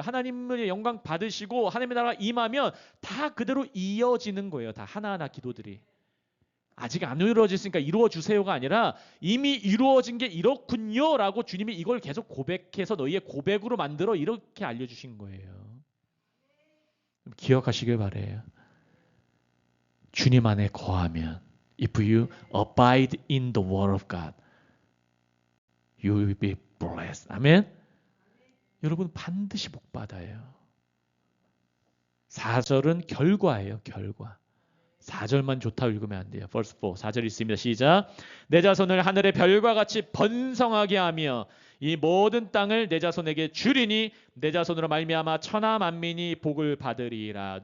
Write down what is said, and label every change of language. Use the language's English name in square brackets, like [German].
[Korean] 하나님의 영광 받으시고 하나님의 나라가 임하면 다 그대로 이어지는 거예요. 다 하나하나 기도들이. 아직 안 이루어졌으니까 이루어주세요가 아니라 이미 이루어진 게 이렇군요 라고 주님이 이걸 계속 고백해서 너희의 고백으로 만들어 이렇게 알려주신 거예요. 기억하시길 바래요. 주님 안에 거하면 [English] If you abide in the word of God, you will be blessed. [Korean] 아멘. 여러분 반드시 복 받아요. 4절은 결과예요. 결과. 4절만 좋다 읽으면 안 돼요. Verse 4. 4절 있습니다. 시작. 내 자손을 하늘의 별과 같이 번성하게 하며 이 모든 땅을 내 자손에게 주리니 내 자손으로 말미암아 천하 만민이 복을 받으리라.